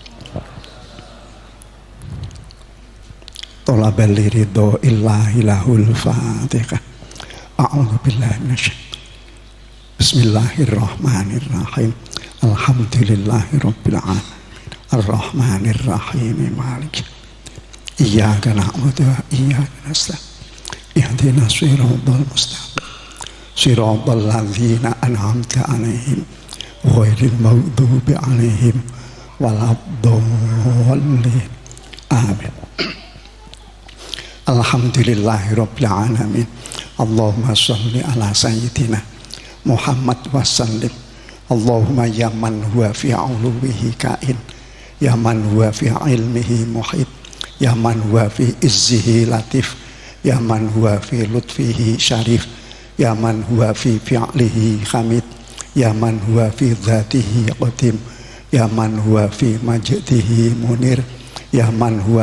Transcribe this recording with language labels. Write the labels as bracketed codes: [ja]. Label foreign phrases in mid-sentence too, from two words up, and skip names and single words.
[ar] طلبا لرضا الله له الفاتحة. أعوذ بالله من الشيطان بسم الله الرحمن الرحيم. الحمد لله رب العالمين. الرحمن الرحيم مالك. إياك نعبد وإياك نستعين. اهدنا الصراط المستقيم صراط الذين أنعمت عليهم غير المغضوب عليهم ولا الضالين. Amin. الحمد لله رب العالمين. اللهم صل على سيدنا محمد وسلم. اللهم يا من هو في علوه كائن يا من هو في علمه محيط يا من هو في عزه لطيف يا من هو في لطفه شريف يا من هو في فعله حميد يا من هو في ذاته قديم يا من هو في مجده منير يا من هو